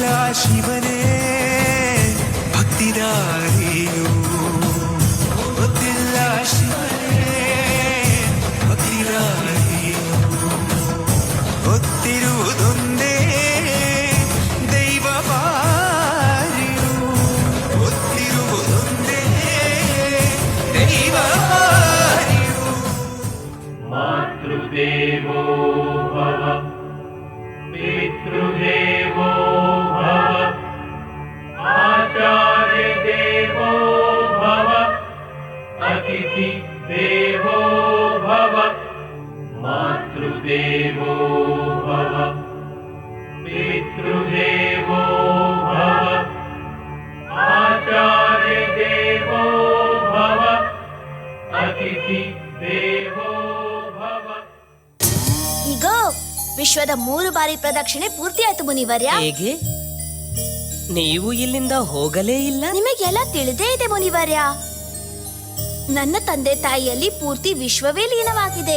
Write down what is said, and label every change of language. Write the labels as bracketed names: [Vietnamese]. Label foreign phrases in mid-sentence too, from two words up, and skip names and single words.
[Kannada] ಶಿವನೇ ಭಕ್ತಿದಾರಿಯು ಗೊತ್ತಿಲ್ಲ ಶಿವನೇ ಭಕ್ತಿದಾರಿಯು ಗೊತ್ತಿರುವುದೊಂದೇ ದೈವ ಬಾರಿಯು ಗೊತ್ತಿರುವುದೊಂದೇ ದೈವ ಬಾರಿಯು [Sanskrit] मातृदेवो भव पितृदेवो भव आचार्यदेवो भव अतिथिदेवो भव मातृदेवो भव पितृदेवो भव आचार्यदेवो भव अतिथिदेवो भव [Kannada] ಈಗ ವಿಶ್ವದ 3 ಬಾರಿ ಪ್ರದಕ್ಷಿಣೆ ಪೂರ್ತಿಯಾಯ್ತು ಮುನಿವರ್ಯ. ಹೇಗೆ? ನೀವು ಇಲ್ಲಿಂದ ಹೋಗಲೇ ಇಲ್ಲ? ನಿಮಗೆಲ್ಲ ತಿಳಿದೇ ಇದೆ ಮುನಿವರ್ಯ. ನನ್ನ ತಂದೆ ತಾಯಿಯಲ್ಲಿ ಪೂರ್ತಿ ವಿಶ್ವವೇ ಲೀನವಾಗಿದೆ.